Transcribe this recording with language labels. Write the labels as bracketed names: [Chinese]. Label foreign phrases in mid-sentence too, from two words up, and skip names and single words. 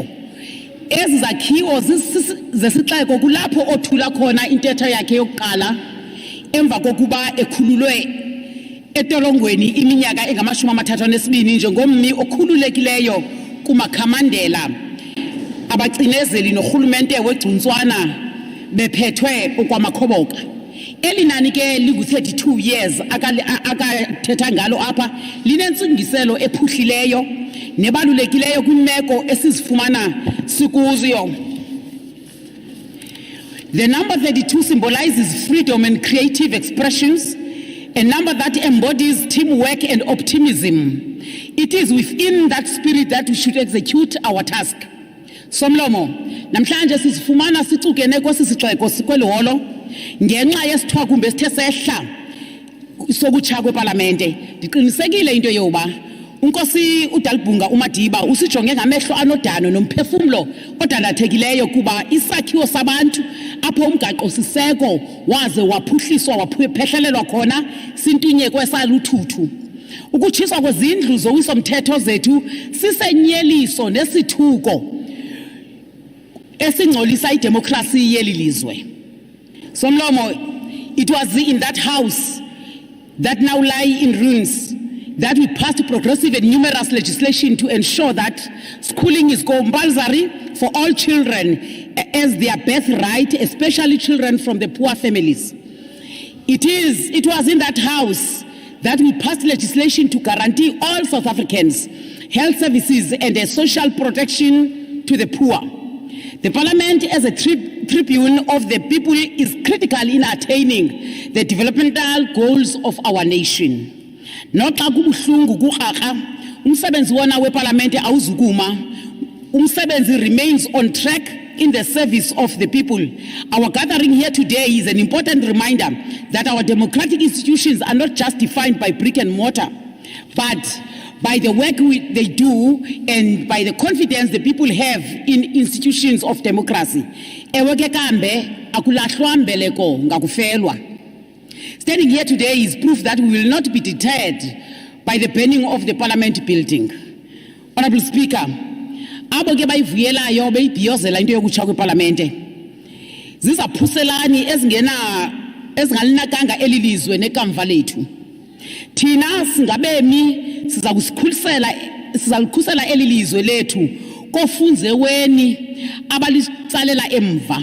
[Xhosa] Ezi zakhiwo zesixeko kulapho othula khona intetho yakhe yokuqala emva kokuba ekhululwe etolongweni iminyaka engama-32 njengommi okhululekileyo kumakhamandela abacinezeli norhulumente wegcuntswana bephethwe okwamakhoboka. Elinani ke lingu-32 years akathetha ngalo apha linentsingiselo ephuhlileyo nebalulekileyo kwimeko esizifumana sikuziyo. [English] The number 32 symbolizes freedom and creative expressions, a number that embodies teamwork and optimism. It is within that spirit that we should execute our task. [Xhosa] Somlomo, namhlanje sizifumana sicukene kwesisixeko sikweliholo ngenxa yesithwakumbe esithe sehla sokutsha kweParlamente. Ndiqinisekile into yoba uNkosi uDalibhunga uMadiba usijonge ngamehlo anodano nomphefumlo odandathekileyo kuba isakhiwo sabantu apho umgaqo siseko waze waphuhliswa waphehlelelwa khona sintunyekwe saluthuthu. Ukutshiswa kwezindlu zowiso-mthetho zethu sisenyeliso nesithuko esingcolisa idemokrasi yeli lizwe. Somlomo, [English] it was in that house that now lie in ruins that we passed progressive and numerous legislation to ensure that schooling is compulsory for all children as their birthright, especially children from the poor families. It was in that house that we passed legislation to guarantee all South Africans health services and a social protection to the poor. The Parliament, as a tribune of the people, is critical in attaining the developmental goals of our nation. [Xhosa] Noxa kubuhlungu kuxhaxha umsebenzi wona weParlament awuzukuma, umsebenzi [English] remains on track in the service of the people. Our gathering here today is an important reminder that our democratic institutions are not just defined by brick and mortar, but by the work they do and by the confidence the people have in institutions of democracy. [Xhosa] Ewe ke kambe akulahlwa mbeleko ngakufelwa. [English] Standing here today is proof that we will not be deterred by the burning of the Parliament building. Honorable Speaker, [Xhosa] abo ke bayivuyelayo beyibhiyozela into yokutsha kweParlamente zizaphuselani ezingalinakanga elilizwe nekamva lethu. Thina singabemi sizakukhusela elilizwe lethu kofunze weni abalitsalela emva.